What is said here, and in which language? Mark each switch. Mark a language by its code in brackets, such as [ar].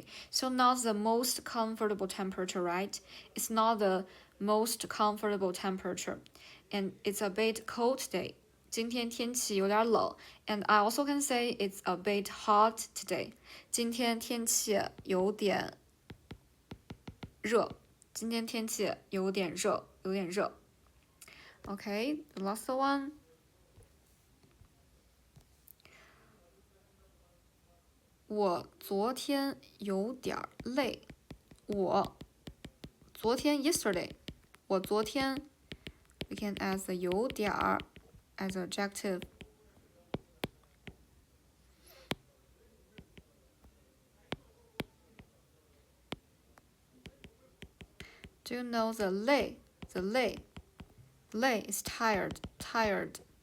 [en] So not the most comfortable temperature, right? It's not the most comfortable temperature. And it's a bit cold today. [zh] 今天天气有点冷 [en] And I also can say it's a bit hot today. [zh] 今天天气有点热 今天天气有点热 [en] Okay, the last one. [zh] 我昨天有点累。我昨天 [en] yesterday. [zh] 我昨天 [en] we can add the 有点 as adjective. Do you know the 累 is tired.